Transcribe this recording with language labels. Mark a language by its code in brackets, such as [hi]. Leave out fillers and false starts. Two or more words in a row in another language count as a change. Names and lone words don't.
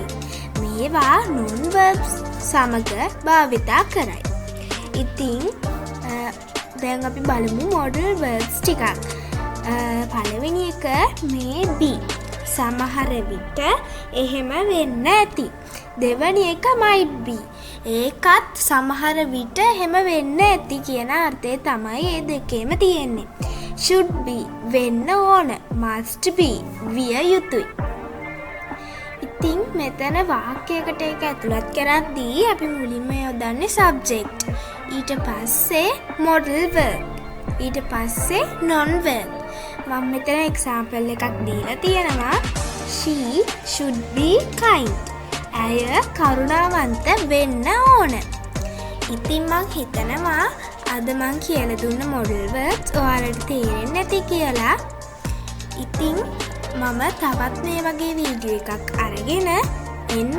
[si] මේවා [en] non verbs [si] සමග භාවිතා කරයි. ඉතින් දැන් අපි බලමු [en] modal verbs [si] ටිකක්. පළවෙනි එක මේ be. සමහර විට එහෙම වෙන්න ඇති. දෙවැනි එක [en] might be. [si] ඒකත් සමහර විට එහෙම වෙන්න ඇති කියන අර්ථය තමයි මේ දෙකේම තියෙන්නේ. [en] should be [si] වෙන්න ඕන. [en] must be [si] විය යුතුයි. ඉතින් මෙතන වාක්‍යයකට ඒක ඇතුළත් කරද්දී අපි මුලින්ම යොදන්නේ subject. ඊට පස්සේ [en] modal verb. [si] ඊට පස්සේ [en] non verb. [si] මම මෙතන එක්සාම්පල් එකක් දීලා තියෙනවා. [en] She should be kind. [si] ඇය කරුණාවන්ත වෙන්න ඕන. ඉතින් මං හිතනවා අද මං කියලා දුන්න [en] modal verbs [si] ඔයාලට තේරෙන්නේ නැති කියලා. ඉතින් මම තවත් මේ වගේ වීඩියෝ එකක් අරගෙන එන්නම්.